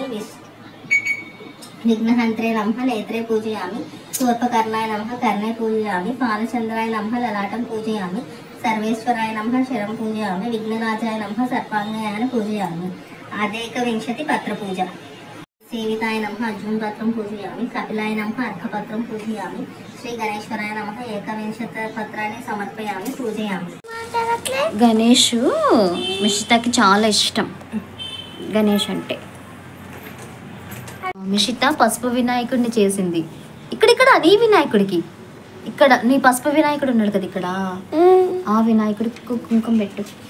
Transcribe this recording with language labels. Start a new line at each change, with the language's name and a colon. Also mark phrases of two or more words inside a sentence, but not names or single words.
Sanskrit: विघ्नहन्त्रे नमः नेत्रे पूजयामि शूर्पकर्णाय नमः कर्णे पूजयामि फालचन्द्राय नमः ललाटं पूजयामि सर्वेश्वराय नमः शिरं पूजयामि विघ्नराजाय नमः सर्पाङ्गयान पूजयामि आदेकविंशति पत्रपूजा सेविताय नमः अर्जुनपत्रं पूजयामि कपिलाय नमः अर्घपत्रं पूजयामि श्रीगणेश्वराय नमः एकविंशति पत्राणि समर्पयामि पूजयामि
Telugu: గణేష్ మిషితకి చాలా ఇష్టం. గణేష్ అంటే మిషిత పసుపు వినాయకుడిని చేసింది. ఇక్కడ అదే వినాయకుడికి ఇక్కడ నీ పసుపు వినాయకుడు ఉన్నాడు కదా ఇక్కడ ఆ వినాయకుడికి కుంకుమ పెట్టు.